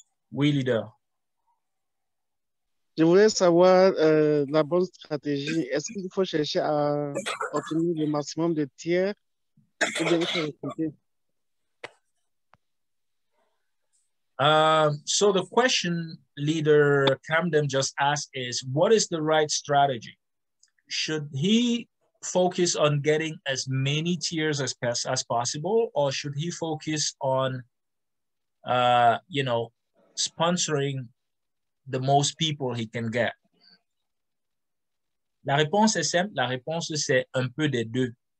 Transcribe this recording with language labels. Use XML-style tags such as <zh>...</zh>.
<fr>Oui, leader. Je voulais savoir la bonne stratégie. Est-ce qu'il faut chercher à obtenir le maximum de tiers ou bien il faut recruter?</fr> <en>So the question leader Camden just asked is, what is the right strategy? Should he focus on getting as many tiers as possible, or should he focus on, you know, sponsoring the most people he can get?</en> <fr>La réponse est simple. La réponse, c'est un peu des deux.</fr>